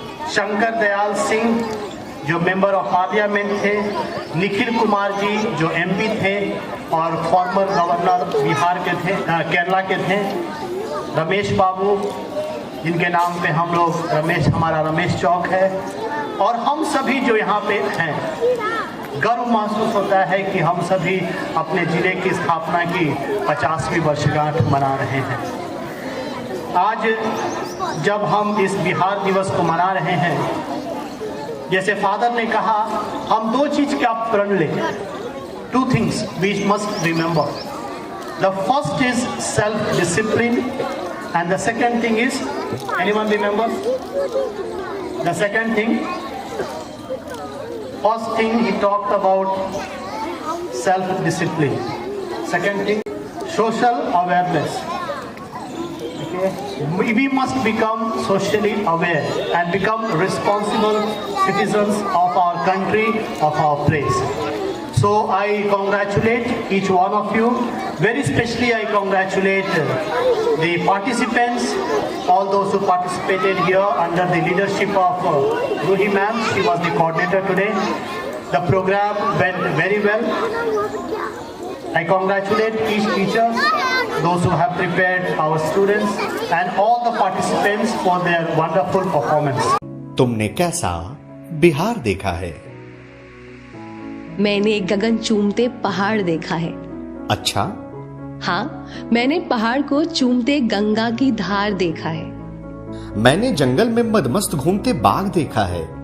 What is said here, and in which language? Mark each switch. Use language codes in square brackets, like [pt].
[hi] शंकर दयाल सिंह जो member of parliament थे, निखिल कुमार जी जो एमपी थे और फॉर्मर गवर्नर बिहार के थे, केरला के थे, रमेश बाबू जिनके नाम पे हम लोग हमारा रमेश चौक है, और हम सभी जो यहाँ पे हैं, गर्व महसूस होता है कि हम सभी अपने जिले की स्थापना की 50वीं वर्षगांठ मना रहे हैं। आज जब हम इस बिहार दिवस को मना रहे हैं, जैसे फादर ने कहा, हम दो चीज का प्रण लें। [en] 2 things we must remember. The first is self-discipline and the second thing is, anyone remember? The second thing, first thing he talked about self-discipline. Second thing, social awareness. Okay? We must become socially aware and become responsible citizens of our country, of our place. So I congratulate each one of you. Very specially I congratulate the participants, all those who participated here under the leadership of Ruhi ma'am. She was the coordinator today. The program went very well. I congratulate each teacher, those who have prepared, our students and all the participants for their wonderful performance. [hi] तुमने कैसा बिहार देखा है? मैंने गगन चूमते पहाड़ देखा है। अच्छा? हाँ, मैंने पहाड़ को चूमते गंगा की धार देखा है। मैंने जंगल में मदमस्त घूमते बाघ देखा है।